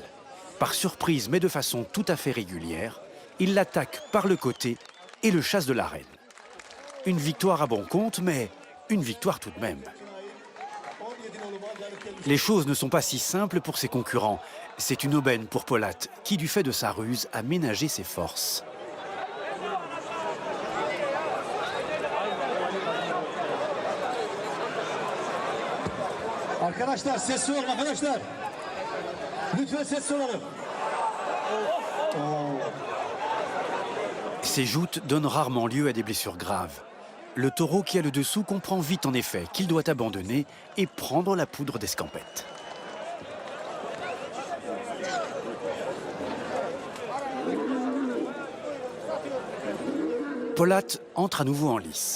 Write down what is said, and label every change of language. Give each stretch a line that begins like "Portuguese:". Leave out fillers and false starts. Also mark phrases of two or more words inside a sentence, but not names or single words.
French: Par surprise, mais de façon tout à fait régulière, il l'attaque par le côté et le chasse de l'arène. Une victoire à bon compte, mais une victoire tout de même. Les choses ne sont pas si simples pour ses concurrents. C'est une aubaine pour Polat, qui, du fait de sa ruse, a ménagé ses forces.
Turkish: Arkadaşlar sessiz olun arkadaşlar. Lütfen sessiz olalım.
French: Ces joutes donnent rarement lieu à des blessures graves. Le taureau qui a le dessous comprend vite en effet qu'il doit abandonner et prendre la poudre d'escampette. Polat entre à nouveau en lice.